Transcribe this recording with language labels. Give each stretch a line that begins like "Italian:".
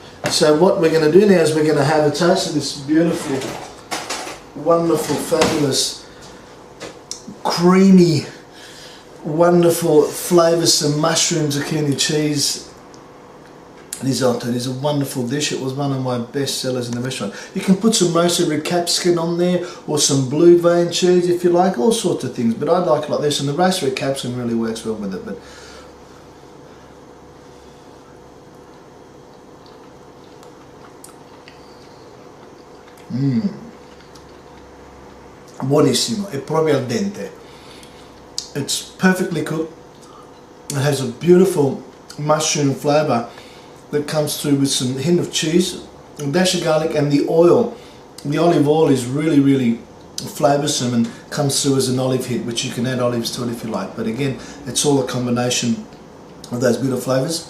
English: So what we're going to do now is we're going to have a taste of this beautiful, wonderful, fabulous, creamy, wonderful, flavoursome mushroom zucchini cheese risotto. It is a wonderful dish. It was one of my best sellers in the restaurant. You can put some roasted red capsicum on there, or some blue vein cheese if you like, all sorts of things, but I like it like this, and the roasted red capsicum really works well with it.
Italian: But buonissimo, è proprio al dente.
English: It's perfectly cooked. It has a beautiful mushroom flavour that comes through with some hint of cheese, a dash of garlic, and the oil. The olive oil is really, really flavoursome and comes through as an olive hit, which you can add olives to it if you like. But again, it's all a combination of those beautiful flavours.